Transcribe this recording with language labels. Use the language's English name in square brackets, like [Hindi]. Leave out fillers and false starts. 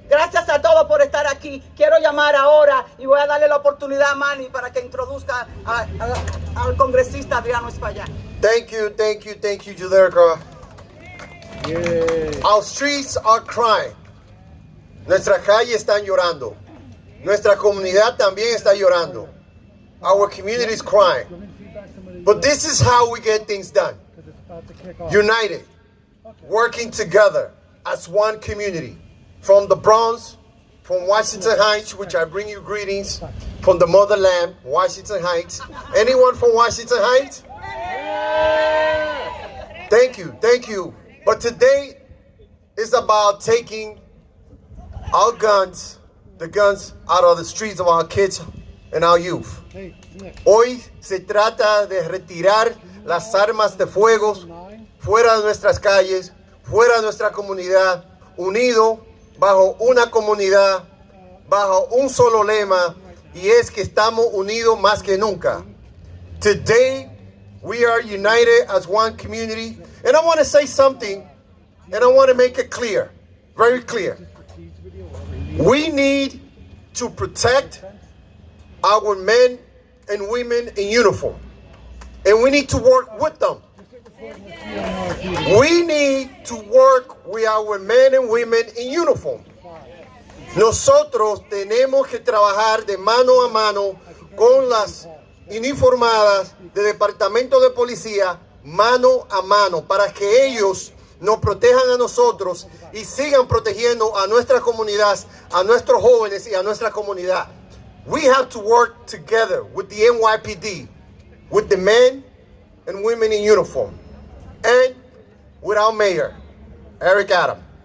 [Spanish] Gracias a todos por estar aquí. Quiero llamar ahora y voy a darle la oportunidad a Manny para que introduzca al congresista Adriano Espaillat. [English] Thank you, Yudelka. Yeah. Our streets are crying. [Spanish] Nuestras calles están llorando. Nuestra comunidad también está llorando. [English] Our community is crying. But this is how we get things done. United, working together as one community. From the Bronx, from Washington Heights, which I bring you greetings, from the motherland, Washington Heights. Anyone from Washington Heights? Thank you. But today is about taking our guns, the guns out of the streets of our kids and our youth. [Spanish] Hoy se trata de retirar las armas de fuego fuera de nuestras calles, fuera de nuestra comunidad, unido bajo una comunidad, bajo un solo lema, y es que estamos unidos más que nunca. [English] Today, we are united as one community, and I want to say something, and I want to make it clear, very clear. We need to protect our men and women in uniform, and we need to work with them. We need to work with our men and women in uniform. [Spanish] Nosotros tenemos que trabajar de mano a mano con las uniformadas del Departamento de Policía, mano a mano, para que ellos nos protejan a nosotros y sigan protegiendo a nuestra comunidad, a nuestros jóvenes y a nuestra comunidad. [English] We have to work together with the NYPD, with the men and women in uniform, and with our mayor, Eric Adam.